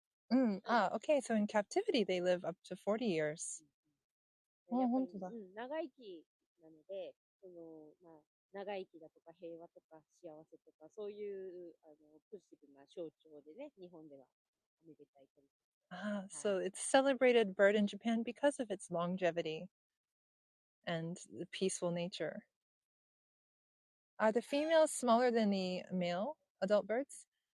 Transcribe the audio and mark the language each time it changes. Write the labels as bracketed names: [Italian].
[English] Okay, so in captivity, they live up to 40 years. [Japanese] やっぱり、本当だ。長生きなので、長生きだとか平和とか幸せとか、そういうポジティブな象徴でね、日本ではめでたいと。 [English] So it's celebrated bird in Japan because of its longevity and the peaceful nature. Are the females smaller than the male adult birds?